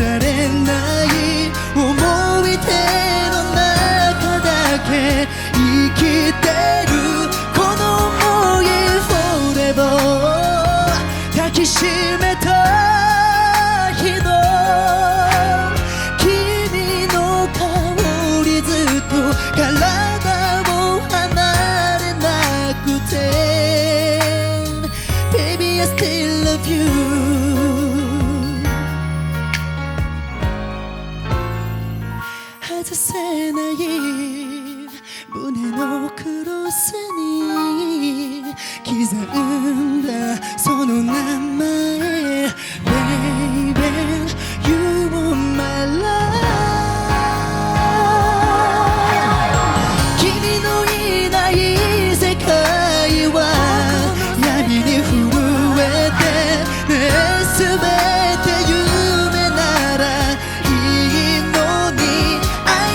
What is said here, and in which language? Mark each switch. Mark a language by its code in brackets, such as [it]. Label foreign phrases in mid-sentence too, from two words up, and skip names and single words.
[ja] れない思い出の中だけ生きてるこの想い Forever 抱きしめた日の体を離れなくて [en] Baby I still love you [ja] 外せない胸のクロスに刻んだその名前 [en] Baby You are my love [ja] 全て夢ならいいのに会い